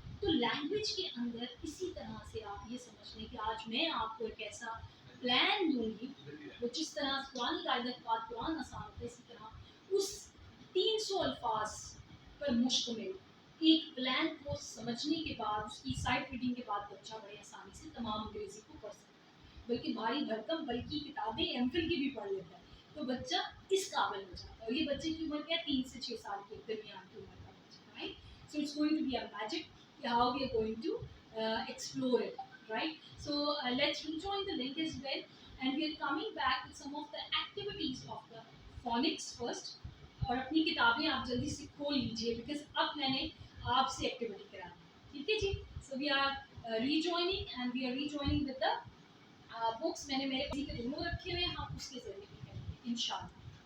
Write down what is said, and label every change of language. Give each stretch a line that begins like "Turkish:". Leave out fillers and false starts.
Urdu: تو لینگویج کے اندر اسی طرح سے آپ یہ سمجھ لیں کہ آج میں آپ کو ایک ایسا پلان دوں گی وہ جس طرح قرآن قاعدہ کے بعد قرآن آسان ہوتا ہے, اسی طرح اس 300 الفاظ پر مشتمل ایک پلان کو سمجھنے کے بعد اس کی سائٹ ریڈنگ کے بعد بچہ بڑے آسانی سے تمام انگریزی کو پڑھ سکتا ہے, بلکہ بھاری بھرکم بلکہ کتابیں ایم فل کی بھی پڑھ لیتا ہے, تو بچہ اس قابل ہو جاتا ہے. اور یہ بچے کی عمر کیا 3 سے 6 سال کے درمیان کی عمر کا بچہ, right.
English: So it's going to be a magic how we are going to explore it, right? So let's rejoin the link as well, and we are coming back with some of the activities of the phonics first.
Urdu: اور اپنی کتابیں آپ جلدی سے کھول لیجیے because اب میں نے آپ سے ایکٹیویٹی کرانی ہے, ٹھیک ہے جی.
English: So we are rejoining and we are rejoining with the books.
Urdu: میں نے میرے کسی کے دونوں رکھے ہوئے ہیں, ہم اس کے ذریعے بھی کریں گے ان شاء اللہ.